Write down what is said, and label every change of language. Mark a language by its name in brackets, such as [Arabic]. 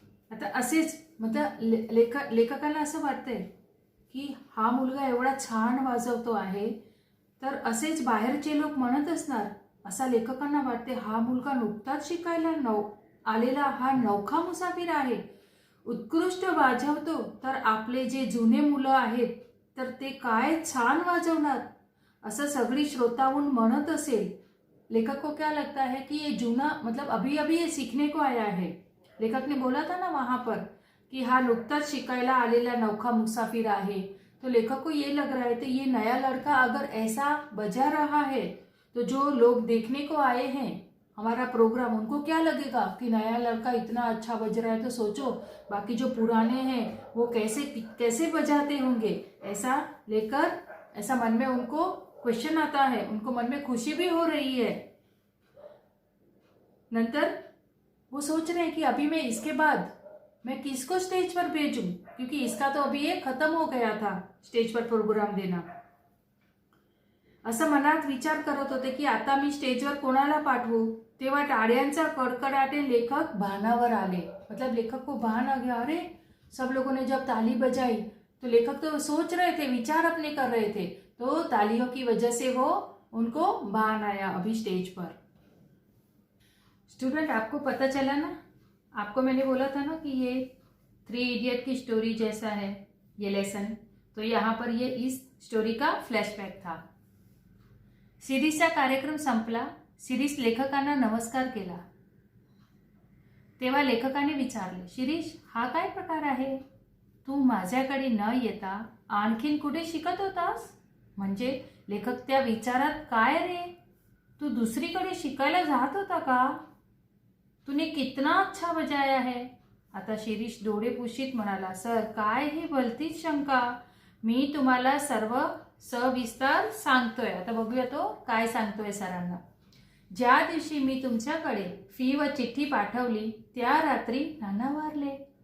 [Marathi] आता असेच मतलब लेखकाला असं वाटतंय की हा मुलगा एवढा छान वाजवतो आहे, तर असेच बाहेरचे लोक म्हणत असणार. असा लेखकांना वाटते, हा मुलगा नुकताच शिकायला आलेला हा नवखा मुसाफिर आहे, उत्कृष्ट वाजवतो, तर आपले जे जुने मुलं आहेत तर ते काय छान वाजवणार असं सगळी श्रोताहून म्हणत असेल. [Hindi] लेखक को क्या लगता है कि ये जूना मतलब अभी अभी ये सीखने को आया है. लेखक ने बोला था ना वहाँ पर कि हाँ [Marathi] नुकताच शिकायला आलेला नौखा मुसाफिर आहे. [Hindi] तो लेखक को ये लग रहा है तो ये नया लड़का अगर ऐसा बजा रहा है तो जो लोग देखने को आए हैं हमारा प्रोग्राम, उनको क्या लगेगा कि नया लड़का इतना अच्छा बज रहा है. तो सोचो बाकी जो पुराने हैं वो कैसे बजाते होंगे. ऐसा लेकर ऐसा मन में उनको क्वेश्चन आता है, उनको मन में खुशी भी हो रही है. नंतर वो सोच रहे हैं कि अभी मैं इसके बाद मैं किसको स्टेज पर भेजूं, क्योंकि इसका तो अभी ये खत्म हो गया था स्टेज पर प्रोग्राम देना. [Marathi] असं मनात विचार करत होते की आता मी स्टेजवर कोणाला पाठवू. तेव्हा टाळ्यांचा कडकडाटे लेखक भानावर आले. [Hindi] मतलब लेखक को भान आ गया, अरे सब लोगों ने जब ताली बजाई तो लेखक तो सोच रहे थे, विचार अपने कर रहे थे, तो तालियों की वजह से वो उनको बान आया अभी स्टेज पर। स्टूडेंट, आपको पता चला ना, आपको मैंने बोला था ना कि ये 3 इडियट की स्टोरी जैसा है ये लेसन। तो यहाँ पर ये इस स्टोरी का फ्लॅशबॅक था। [Marathi] सिरीजचा कार्यक्रम संपला। शिरीष लेखकांना नमस्कार केला। तेव्हा लेखकाने विचारले, शिरीष, हा काय प्रकार आहे? तू माझ्याकडे न येता आणखीन कुठे शिकत होतास? म्हणजे लेखक त्या विचारात, काय रे, तू दुसरीकडे शिकायला जात होता का? [Hindi] तूने कितना अच्छा बजाया है। [Marathi] आता शिरीष डोळे पुशीत म्हणाला, सर, काय ही भलतीच शंका, मी तुम्हाला सर्व सविस्तर सांगतोय। आता बघूया तो काय सांगतोय सरांना। ज्या दिवशी मी तुमच्याकडे फी व चिठ्ठी पाठवली त्या रात्री नाना वारले।